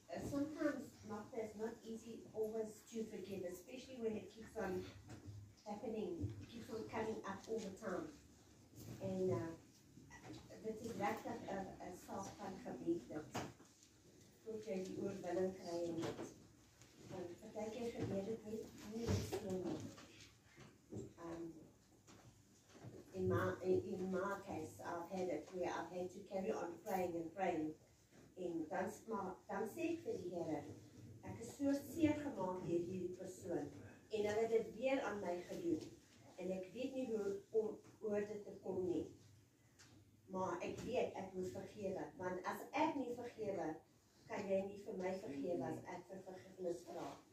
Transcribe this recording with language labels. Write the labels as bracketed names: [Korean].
[English] Sometimes it's not easy always to forgive, especially when it keeps on happening, keeps on coming up all the time. [Afrikaans] En dit is regtig 'n saak van gebied dat tot jy die oorwinning kry en dit. Want partykeer gebeur dit nie net so nie. [English] In my case, I've had it where I've had to carry on praying and praying. [Afrikaans] En dan sê ek vir die Here, ek is so seer gemaak deur hierdie persoon en hulle het dit weer aan my gedoen en ek weet nie hoe om oor dit te kom nie. Maar ek weet ek moet vergewe, want as ek nie vergewe, kan jy nie vir my vergewe as ek vir vergifnis vra.